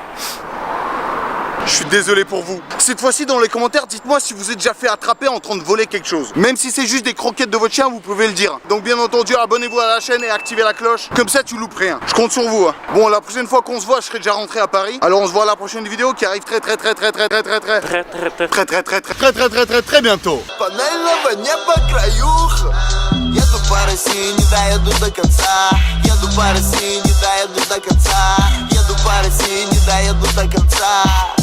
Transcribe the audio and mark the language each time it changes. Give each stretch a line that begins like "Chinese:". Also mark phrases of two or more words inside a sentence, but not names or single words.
French: Je suis désolé pour vous. Cette fois-ci, dans les commentaires, dites-moi si vous êtes déjà fait attraper en train de voler quelque chose. Même si c'est juste des croquettes de votre chien, vous pouvez le dire. Donc bien entendu, abonnez-vous à la chaîne et activez la cloche. Comme ça, tu loupes rien. Je compte sur vous. Hein. Bon, la prochaine fois qu'on se voit, je serai déjà rentré à Paris. Alors on se voit à la prochaine vidéo qui arrive très bientôt.
Russian: Панельного неба краюха. Еду по России, не доеду до конца. Еду по России, не доеду до конца. Еду по России, не доеду до конца.